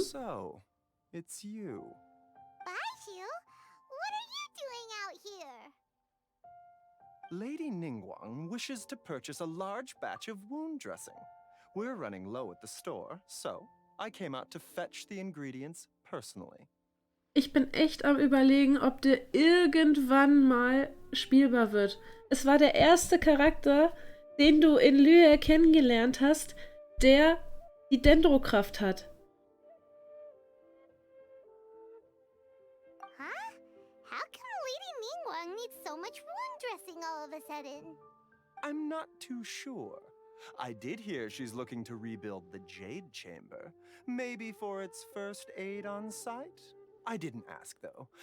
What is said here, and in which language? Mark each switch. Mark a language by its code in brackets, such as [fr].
[en] So, it's you. Baiju, what are you doing out here? Lady Ningguang wishes to purchase a large batch of wound dressing. We're running low at the store, so I came out to fetch the ingredients personally. [de] Ich bin echt am Überlegen, ob der irgendwann mal spielbar wird. Es war der erste Charakter, den du in Lühe kennengelernt hast, der die Dendrokraft hat. Huh? [en] How come Lady Ningguang needs so much wound dressing all of a sudden? I'm not too sure. I did hear she's looking to rebuild the Jade Chamber. Maybe for its first aid on site? I didn't ask, though.